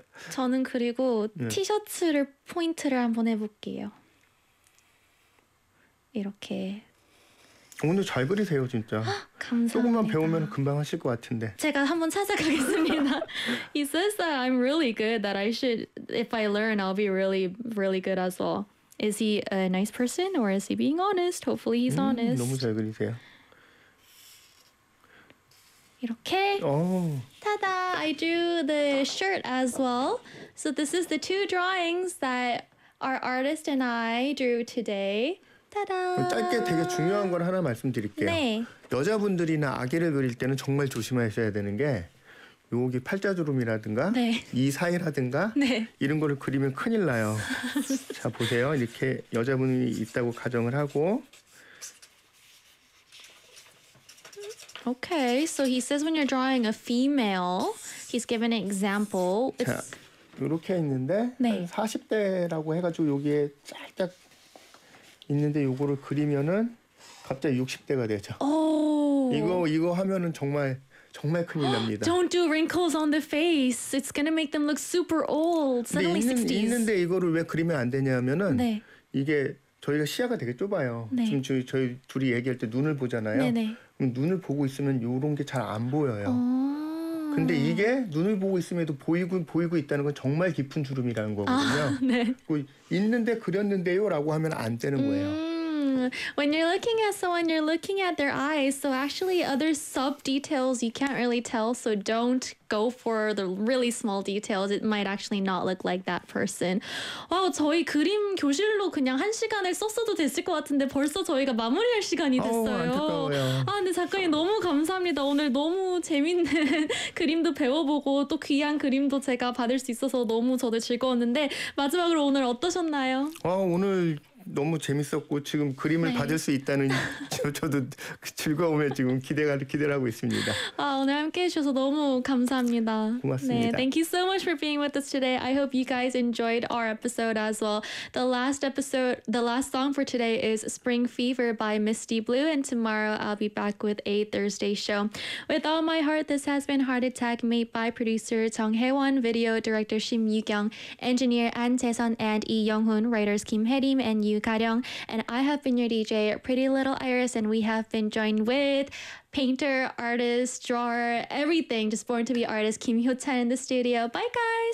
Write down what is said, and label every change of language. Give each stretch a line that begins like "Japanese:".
Korean: 저는 그리고 티셔츠를 포인트를 한번 해볼게요. 이렇게. 오늘 잘 그리세요, 진짜. 감사합니다. 조금만 배우면 금방 하실 것 같은데. 제가 한번 찾아가겠습니다.
English: He says that I'm really good, that I should, if I learn, I'll be really, really good as well. Is he a nice person or is he being honest? Hopefully he's honest.
Korean: 너무 잘 그리세요. 이렇게. 타다!
English: I drew the shirt as well. So this is the two drawings that our artist and I drew today.
Korean: 타다! 짧게 되게 중요한 걸 하나 말씀드릴게요. 네. 여자분들이나 아기를 그릴 때는 정말 조심하셔야 되는 게 여기 팔자주름이라든가 네. 이 사이라든가 네. 이런 거를 그리면 큰일 나요. 자 보세요. 이렇게 여자분이 있다고 가정을 하고
English: Okay, so he says when you're drawing a female, he's given an example. It's...
Korean: 자, 이렇게 있는데 네. 40대라고 해가지고 여기에 쫙쫙 있는데 이거를 그리면은 갑자기 60대가 되죠.
English: Oh.
Korean: 이거 하면은 정말 정말 큰일 납니다.
English: Don't do wrinkles on the face. It's gonna make them look super old. Suddenly 60s.
Korean: 있는데 이거를 왜 그리면 안 되냐면은 네. 이게 저희가 시야가 되게 좁아요. 네. 지금 저희 둘이 얘기할 때 눈을 보잖아요. 네네. 그럼 눈을 보고 있으면 이런 게 잘 안 보여요. 근데 이게 눈을 보고 있음에도 보이고 있다는 건 정말 깊은 주름이라는 거거든요. 네. 있는데 그렸는데요 라고 하면 안 되는 거예요.
English: When you're looking at someone, you're looking at their eyes. So actually other sub details you can't really tell. So don't go for the really small details. It might actually not look like that person.
Korean: Wow, 저희 그림 교실로 그냥 한 시간을 썼어도 됐을 것 같은데 벌써 저희가 마무리할 시간이 됐어요. 안타까워요. 아, 근데 작가님 너무 감사합니다. 오늘 너무 재밌는 그림도 배워보고 또 귀한 그림도 제가 받을 수 있어서 너무 저도 즐거웠는데 마지막으로 오늘 어떠셨나요? 오늘... 너무 재밌었고 지금 그림을 네. 받을 수 있다는 저도 그 즐거움에 지금 기대를 하고 있습니다. 아, 오늘 함께해 주셔서 너무 감사합니다. 고맙습니다.
English: 네, thank you so much for being with us today. I hope you guys enjoyed our episode as well. The last episode, the last song for today is Spring Fever by Misty Blue and tomorrow I'll be back with a Thursday show. With all my heart, this has been Heart Attack made by producer Jung Hae-won, video director Shim Yu-kyung, engineer An Tae-sun and Lee Young-hoon, writers Kim Hae-rim and Yu Ka-ryong, and I have been your DJ, Pretty Little Iris, and we have been joined with painter, artist, drawer, everything, just born to be artist, Kim Hyo-chan in the studio. Bye, guys!